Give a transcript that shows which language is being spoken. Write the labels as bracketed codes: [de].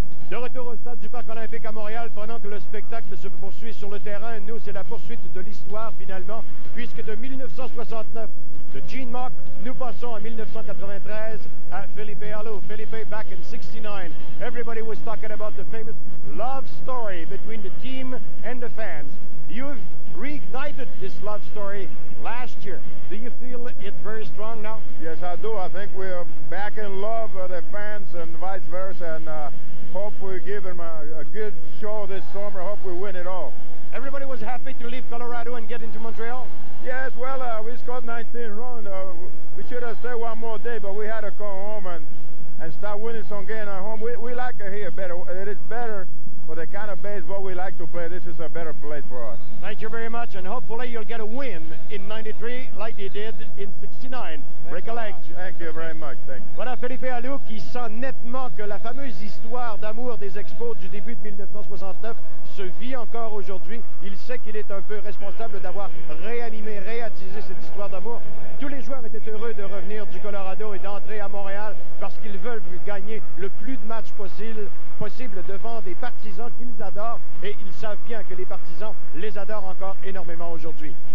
[fr] De retour au stade du Parc olympique à Montréal, pendant que le spectacle se poursuit sur le terrain, nous, c'est la poursuite de l'histoire, finalement, puisque de 1969, de Gene Mauch, nous passons en 1993 à Felipe Alou. [en] Felipe back in 69. Everybody was talking about the famous love story between the team and the fans. You've reignited this love story last year. Do you feel it very strong now? Yes, I do. I think we're back in love with the fans and vice versa, and hope we give them a good show this summer. Hope we win it all. Everybody was happy to leave Colorado and get into Montreal? Yes, well, we scored 19 runs. We should have stayed one more day, but we had to come home and start winning some games at home. We like it here better. It is better for the kind of baseball we like to play. This is a better place for us. Thank you very much, and hopefully you'll get a win in 93 like you did in 69. Break a leg. Thank you very much. Thank you. [fr] Voilà Felipe Alou qui sent nettement que la fameuse histoire d'amour des Expos du début de 1969 se vit encore aujourd'hui. Il sait qu'il est un peu responsable d'avoir réanimé, réattisé cette histoire d'amour. Tous les joueurs étaient heureux de revenir du Colorado et d'entrer à Montréal parce qu'ils veulent gagner le plus de matchs possible devant des partisans qu'ils adorent, et ils savent bien que les partisans les adorent encore énormément aujourd'hui.